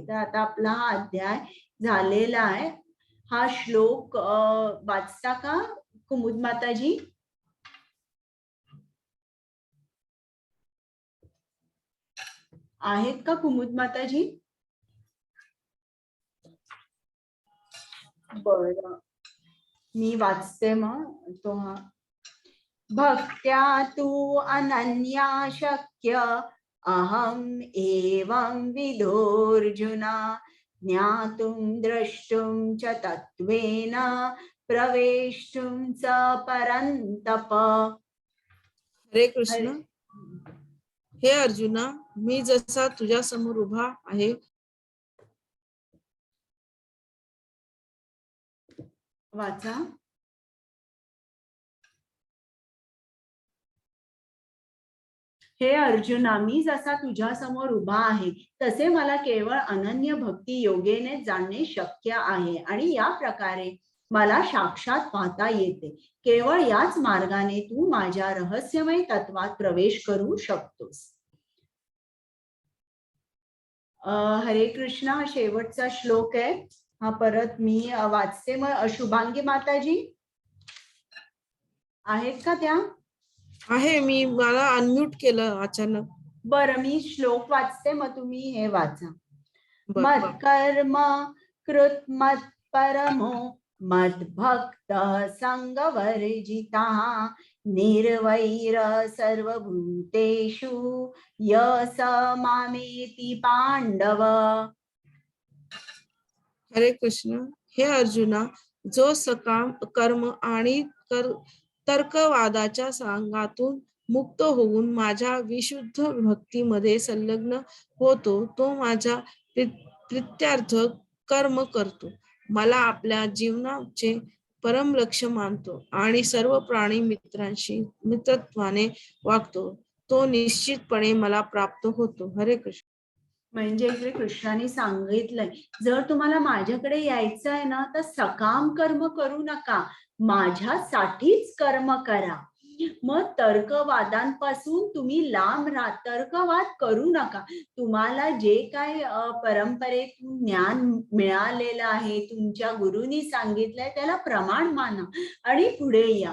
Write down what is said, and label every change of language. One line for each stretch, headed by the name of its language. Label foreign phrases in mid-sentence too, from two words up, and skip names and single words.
Marathi: तर आता आपला हा अध्याय झालेला आहे. हा श्लोक वाचता का कुमुद माताजी? आहेत का कुमुद माताजी? बरं, मी वाचते मग तो. हा,
Sanskrit: भक्त्या तू अनन्या शक्य अहम एवं विदोर्जुना ज्ञातुं द्रष्टुं च तत्त्वेन प्रवेष्टुं च परन्तप.
Marathi: हरे कृष्ण. हे अर्जुना, मी जसा तुझ्या समोर उभा आहे वाचा. हे अर्जुना, मी जसा तुझ्या समोर उभा आहे तसे मला केवळ अनन्य भक्ती योगेने जाणणे शक्य आहे आणि या प्रकारे मला साक्षात पाहता येते. केवळ याच मार्गाने तू माझ्या रहस्यमय तत्वात प्रवेश करू शकतोस. हरे कृष्ण. हा शेवटचा श्लोक आहे. हा परत मी वाचते. मग शुभांगी माताजी आहेत का त्या? आहे. मला अनम्यूट केलं अचानक. बरं, मी श्लोक वाचते, मग तुम्ही हे वाचा.
Sanskrit: मत्कर्म कृत मत परमो मद्भक्त संगवर्जिता निर्वैर सर्वभूतेषु य स मामेति पांडव.
Marathi: हरे कृष्ण. हे अर्जुना, जो सकाम कर्म आणि तर्कवादाच्या सांगातून मुक्त होऊन माझ्या विशुद्ध भक्तीमध्ये संलग्न होतो, तो माझ्या प्रित्यार्थ कर्म करतो, मला आपल्या जीवनाचे परम लक्ष्य मानतो आणि सर्व प्राणी मित्रांशी मित्रत्वाने वागतो, तो निश्चितपणे मला प्राप्त होतो. हरे कृष्ण. म्हणजे इकडे कृष्णाने सांगितलंय, जर तुम्हाला माझ्याकडे यायचं आहे ना, तर सकाम कर्म करू नका, माझ्यासाठीच कर्म करा. मग तर्कवादांपासून तुम्ही लांब राहा, तर्कवाद करू नका. तुम्हाला जे काय परंपरेतून ज्ञान मिळालेलं आहे, तुमच्या गुरुनी सांगितलंय, त्याला प्रमाण माना आणि पुढे या.